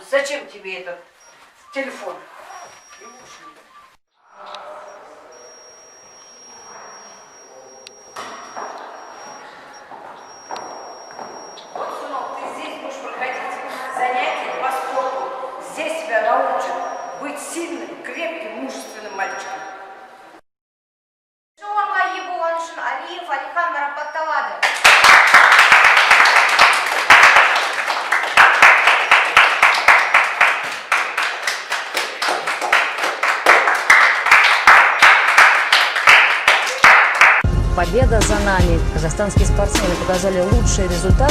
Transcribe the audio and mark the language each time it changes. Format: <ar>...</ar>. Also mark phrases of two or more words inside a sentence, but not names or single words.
<ru>Зачем тебе этот телефон? Вот, сынок, ты здесь будешь проходить занятия по спорту. Здесь тебя научат быть сильным, крепким, мужественным мальчиком.</ru> <kk>Жорға ие болған үшін Алиев Алихан марапатталады.</kk> <ru>Победа за нами. Казахстанские спортсмены показали лучший результат.</ru>